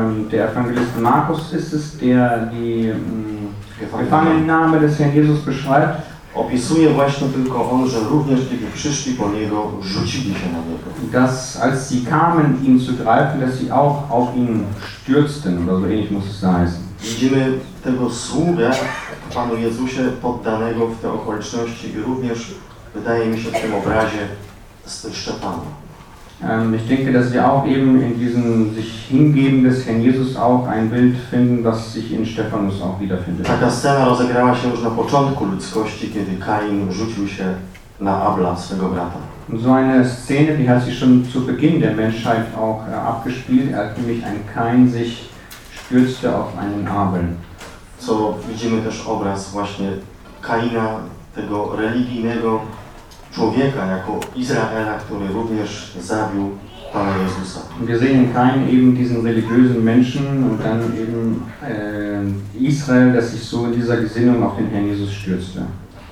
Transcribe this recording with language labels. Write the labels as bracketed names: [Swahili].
[German] der Evangelist Markus ist es, der die Gefangennahme des Herrn Jesus beschreibt, [Polish] opisuje właśnie tylko on, że również kiedy przyszli po niego, rzucili się na niego. [German] Dass als sie kamen ihn zu greifen, dass sie auch auf ihn stürzten, oder so ähnlich muss es heißen. [Polish] Widzimy tego sługę Panu Jezusie poddanego w te okoliczności i również wydaje mi się w tym obrazie z Szczepanem. [German] Ich denke, dass wir auch eben in diesem sich hingeben des Herrn Jesus auch ein Bild finden, das sich in Stephanus auch wiederfindet. [Polish] Taka scena rozegrała się już na początku ludzkości, kiedy Kain rzucił się na Abla, swego brata. [German] Und so eine Szene, die hat sich schon zu Beginn der Menschheit auch abgespielt, als nämlich ein Kain sich stürzte auf einen Abel. [Polish] So widzimy też obraz właśnie Kaina, tego religijnego człowieka jako Izraela, który również zabił Pana Jezusa. [German] Wir sehen Kain eben diesen religiösen Menschen und dann eben Israel, das sich so in dieser Gesinnung auf den Herrn Jesus stürzte.